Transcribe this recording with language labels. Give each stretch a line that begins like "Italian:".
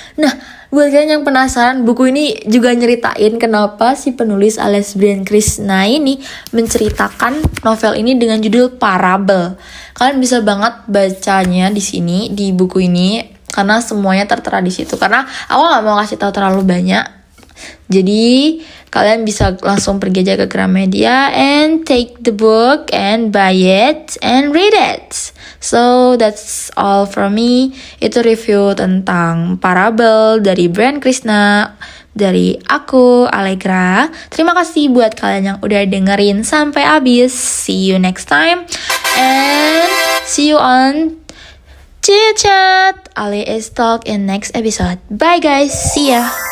Indonesian: Nah, buat kalian yang penasaran, buku ini juga nyeritain kenapa si penulis alias Brian Krishna ini menceritakan novel ini dengan judul Parabel. Kalian bisa banget bacanya di sini, di buku ini, karena semuanya tertera di situ. Karena aku nggak mau kasih tahu terlalu banyak. Jadi kalian bisa langsung pergi aja ke Gramedia
English: and take the book and buy it and read it. So that's all from me.
Indonesian: Itu review tentang Parabel dari Brian Krishna dari aku, Allegra. Terima kasih buat kalian yang udah dengerin sampai habis.
English: See you next time and see you on Chit Chat alias Talk in next episode. Bye guys, see ya.